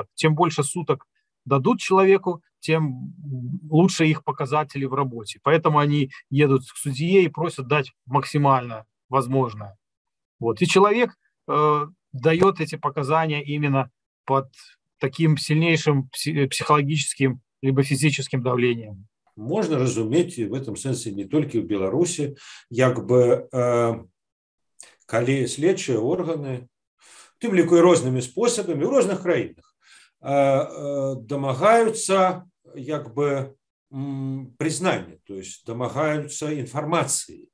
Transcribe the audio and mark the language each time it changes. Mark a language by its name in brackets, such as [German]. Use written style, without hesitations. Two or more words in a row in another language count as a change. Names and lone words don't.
[Russian] Чем больше суток дадут человеку, тем лучше их показатели в работе. Поэтому они едут к судье и просят дать максимально возможное. Вот. И человек дает эти показания именно под таким сильнейшим психологическим либо физическим давлением. [Belarusian] Можна разумець [Russian] в этом [Belarusian] сэнсе не толькі ў Беларусі, як бы калі следчыя органы, тым ліку і рознымі спосабамі ў розных краінах дамагаюцца як бы прызнання, [Russian] то есть [Belarusian] дамагаюцца інфармацыі.